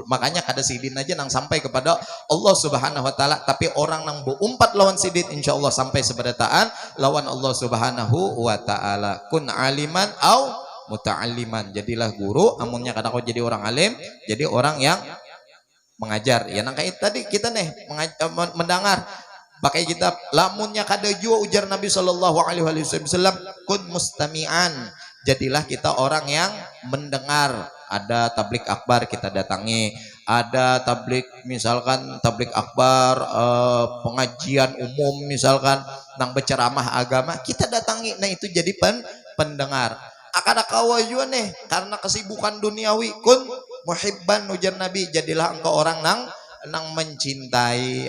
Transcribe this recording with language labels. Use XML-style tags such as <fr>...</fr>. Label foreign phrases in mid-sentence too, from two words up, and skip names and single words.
<bjn>Makanya kada sidin aja nang sampai kepada Allah</bjn> <ar>سبحانه وتعالى,</ar> <bjn>tapi orang nang beumpat lawan sidin insyaallah sampai seberataan lawan Allah</bjn> <ar>سبحانه وتعالى. كن عالما أو متعلما.</ar> <bjn>Jadilah guru, amunnya kada kau jadi orang alim, jadi orang yang mengajar ya nang kait tadi kita nih mendengar pakai kitab lamunnya kada jua ujar Nabi</bjn> <ar>صلى الله عليه وسلم كن مستمعا,</ar> <bjn>jadilah kita orang yang mendengar. Ada tablik akbar kita datangi, ada tablik misalkan tablik akbar pengajian umum misalkan nang berceramah agama kita datangi, nah itu jadi pendengar. Akada kawa juga nih karena kesibukan duniawi</bjn> <ar>كن محبا</ar> <bjn>ujar Nabi, jadilah engkau orang nang mencintai.</bjn>